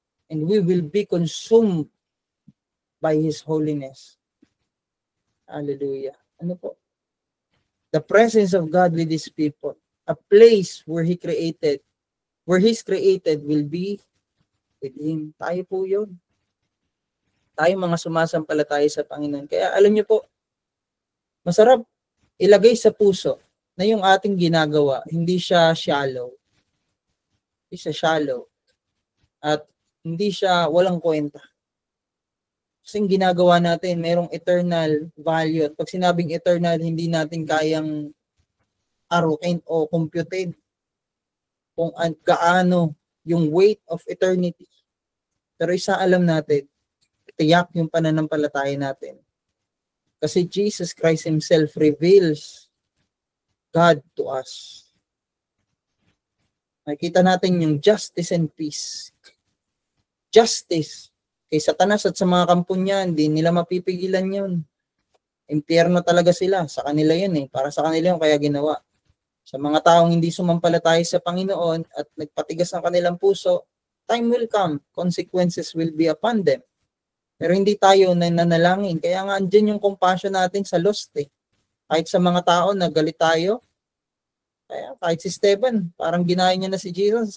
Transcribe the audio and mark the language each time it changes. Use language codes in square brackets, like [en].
[en] And we will be consumed by His holiness. Hallelujah. [tl] Ano po? [en] The presence of God with His people. A place where He created, where He's created will be with Him. [tl] Tayo po yun. Tayo mga sumasampalataya sa Panginoon. Kaya alam niyo po, masarap ilagay sa puso na yung ating ginagawa, hindi siya shallow. Hindi siya shallow. At hindi siya walang kwenta. Kasi yung ginagawa natin, merong eternal value. At pag sinabing eternal, hindi natin kayang arukin o computein kung gaano yung weight of eternity. Pero isa alam natin, tiyak yung pananampalataya natin. [en] Kasi Jesus Christ Himself reveals God to us. [tl] Nakikita natin yung [en] justice and peace. Justice. [tl] Kay Satanas at sa mga kampo niya, hindi nila mapipigilan yun. Impyerno talaga sila. Sa kanila yun eh. Para sa kanila yung kaya ginawa. Sa mga taong hindi sumampalataya sa Panginoon at nagpatigas ng kanilang puso, [en] time will come. Consequences will be upon them. [tl] Pero hindi tayo nananalangin. Kaya nga andyan yung compassion natin sa lost eh. Kahit sa mga tao na galit tayo, kaya kahit si Stephen, parang ginaya niya na si Jesus.